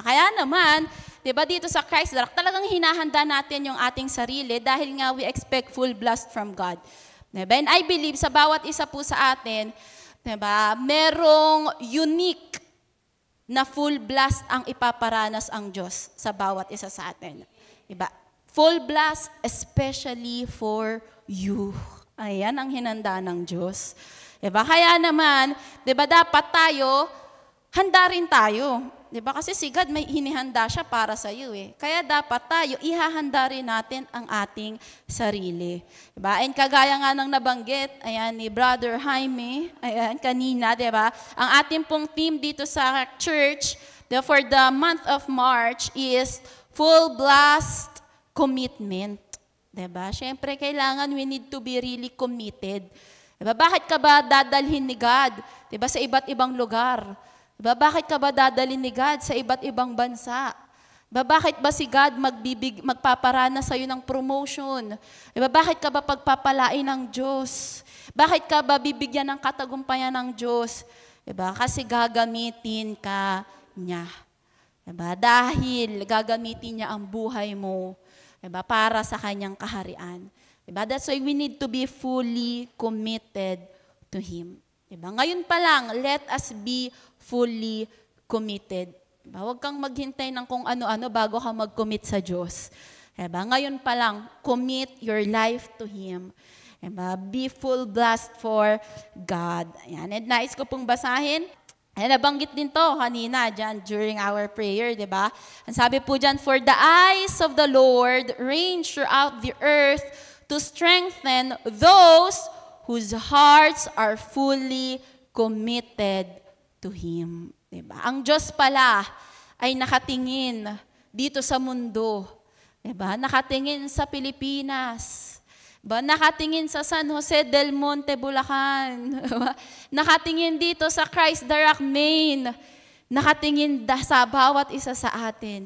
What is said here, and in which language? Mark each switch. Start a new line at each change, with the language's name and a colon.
Filipino: Kaya naman, diba, dito sa Christ Rock, talagang hinahanda natin yung ating sarili dahil nga
English: we expect full blast from God.
Filipino: Diba?
English: And I believe
Filipino: sa bawat isa po sa atin, diba, merong unique na full blast ang ipaparanas ang Diyos sa bawat isa sa atin. Diba?
English: Full blast especially for you.
Filipino: Ayan ang hinanda ng Diyos. Diba? Kaya naman, diba, dapat tayo, handa rin tayo. Diba? Kasi si God may hinihanda siya para sa iyo eh. Kaya dapat tayo, ihahanda rin natin ang ating sarili. Diba? And kagaya nga ng nabanggit, ayan, ni Brother Jaime, ayan, kanina, diba? Ang ating pong team dito sa church,
English: for the month of March is full blast commitment.
Filipino: Diba? Siyempre, kailangan
English: we need to be really committed.
Filipino: Diba? Bakit ka ba dadalhin ni God, diba, sa iba't ibang lugar? Diba? Bakit ka ba dadalhin ni God sa iba't ibang bansa? Diba? Bakit ba si God magpaparana sa iyo ng promotion? Diba? Bakit ka ba pagpapalain ng Diyos? Bakit ka ba bibigyan ng katagumpayan ng Diyos? Diba? Kasi gagamitin ka niya. Diba? Dahil gagamitin niya ang buhay mo, diba, para sa kanyang kaharian. Diba?
English: That's why we need to be fully committed to Him.
Filipino: Diba? Ngayon pa lang,
English: let us be fully committed.
Filipino: Diba? Huwag kang maghintay ng kung ano-ano bago ka mag-commit sa Diyos. Diba? Ngayon pa lang,
English: commit your life to Him.
Filipino: Diba?
English: Be full blast for God. Ayan. And
Filipino: nais ko pong basahin. Ayan, nabanggit din to kanina dyan during our prayer, di ba? Ang sabi po dyan,
English: for the eyes of the Lord range throughout the earth to strengthen those whose hearts are fully committed to Him.
Filipino: Di ba? Ang Diyos pala ay nakatingin dito sa mundo. Di ba? Nakatingin sa Pilipinas. Ba, nakatingin sa San Jose del Monte, Bulacan. Nakatingin dito sa Christ the Rock, Maine. Nakatingin sa bawat isa sa atin.